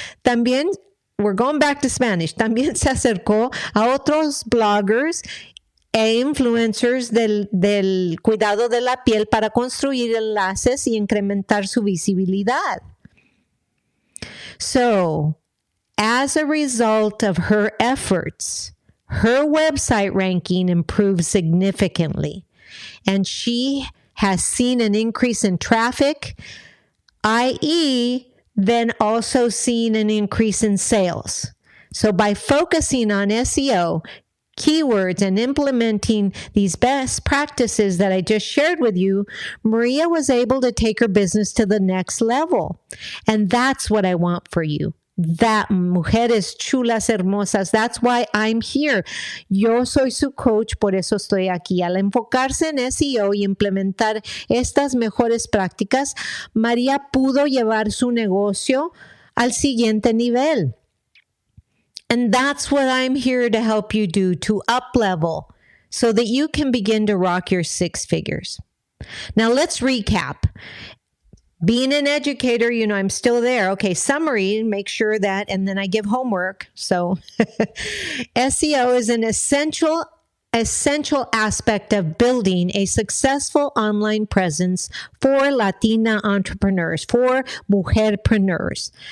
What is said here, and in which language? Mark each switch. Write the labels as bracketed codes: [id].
[es] También, [en] we're going back to Spanish, [es] también se acercó a otros bloggers e influencers del cuidado de la piel para construir enlaces y incrementar su visibilidad. [en] So, as a result of her efforts, her website ranking improved significantly, and she has seen an increase in traffic, i.e., then also seen an increase in sales. So by focusing on SEO, keywords, and implementing these best practices that I just shared with you, Maria was able to take her business to the next level. And that's what I want for you. That [es] mujeres chulas, hermosas. [en] That's why I'm here. [es] Yo soy su coach, por eso estoy aquí. Al enfocarse en SEO y implementar estas mejores prácticas, María pudo llevar su negocio al siguiente nivel. [en] And that's what I'm here to help you do, to up-level, so that you can begin to rock your six figures. Now, let's recap. Being an educator, I'm still there. Okay, summary, make sure that, and then I give homework. So SEO is an essential aspect of building a successful online presence for Latina entrepreneurs, for mujerpreneurs.